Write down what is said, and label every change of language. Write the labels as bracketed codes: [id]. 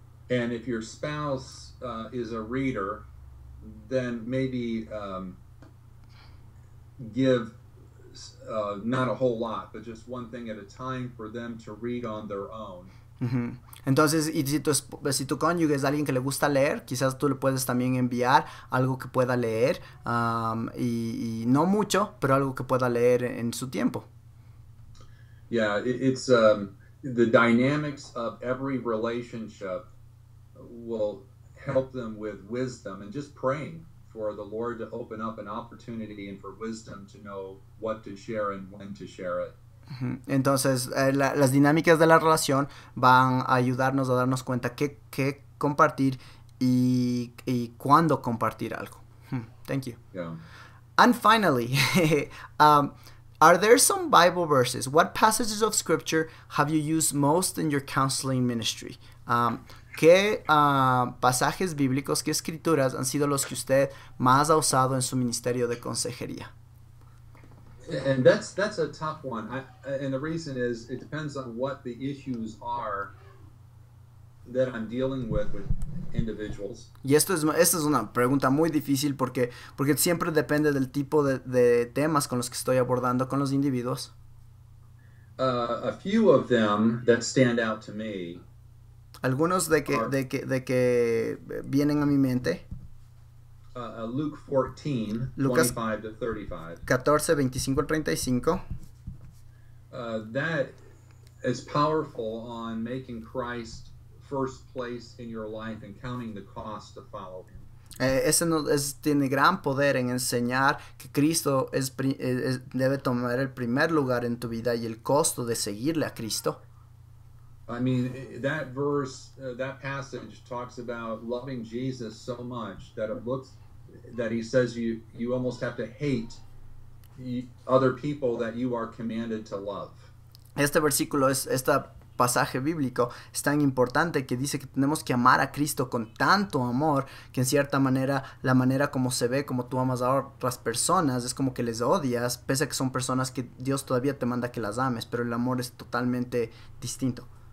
[en] And if your spouse is a reader, then maybe give not a whole lot, but just one thing at a time for them to read on their own. Ujú. [es] Entonces, y si tu cónyuge es alguien que le gusta leer, quizás tú le puedes también enviar algo que pueda leer, y no mucho, pero algo que pueda leer en su tiempo. [en] Yeah, it's the dynamics of every relationship will help them with wisdom and just praying for the Lord to open up an opportunity and for wisdom to know what to share and when to share it. [es] Entonces, las dinámicas de la relación van a ayudarnos a darnos cuenta qué compartir y cuándo compartir algo. [en] Thank you. Yeah. And finally, are there some Bible verses? What passages of Scripture have you used most in your counseling ministry? [es] ¿Qué pasajes bíblicos, qué escrituras han sido los que usted más ha usado en su ministerio de consejería? [en] And that's a tough one. And the reason is it depends on what the issues are that I'm dealing with individuals. [es] Y esta es una pregunta muy difícil porque siempre depende del tipo de temas con los que estoy abordando con los individuos. [en] A few of them that stand out to me. [es] Algunos de que vienen a mi mente. [en] Luke 14, [es] Lucas [en] 25 to 35. [es] 14, 25 al 35. [en] That is powerful on making Christ first place in your life and counting the cost to follow him. [es] Tiene gran poder en enseñar que Cristo debe tomar el primer lugar en tu vida y el costo de seguirle a Cristo. [en] I mean, that verse, that passage talks about loving Jesus so much that it looks that he says you almost have to hate other people that you are commanded to love. [es] Este pasaje bíblico es tan importante que dice que tenemos que amar a Cristo con tanto amor que en cierta manera la manera como se ve como tú amas a otras personas es como que les odias, pese a que son personas que Dios todavía te manda que las ames, pero el amor es totalmente distinto.